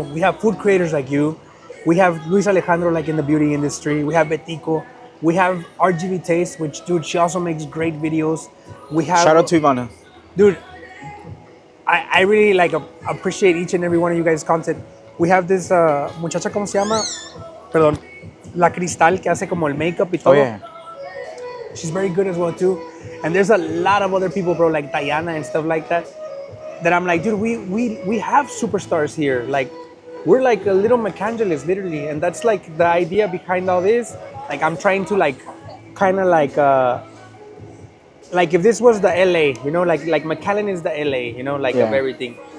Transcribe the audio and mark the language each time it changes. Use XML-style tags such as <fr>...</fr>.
<en>We have food creators like you. We have Luis Alejandro, like in the beauty industry. We have Betico. We have RGB Taste, which, dude, she also makes great videos. We have... Shout out to Ivana. Dude, I really like appreciate each and every one of you guys' content. We have this</en> <es>muchacha, ¿cómo se llama? Perdón. La Cristal, que hace como el makeup y todo.</es> <en>Oh, yeah. She's very good as well too. And there's a lot of other people, bro, like Diana and stuff like that. That I'm like, dude, we have superstars here. Like, we're like a little McAngeles, literally. And that's like the idea behind all this. Like, I'm trying to like, kind of like if this was the LA, you know, like McAllen is the LA, you know, like of everything.</en>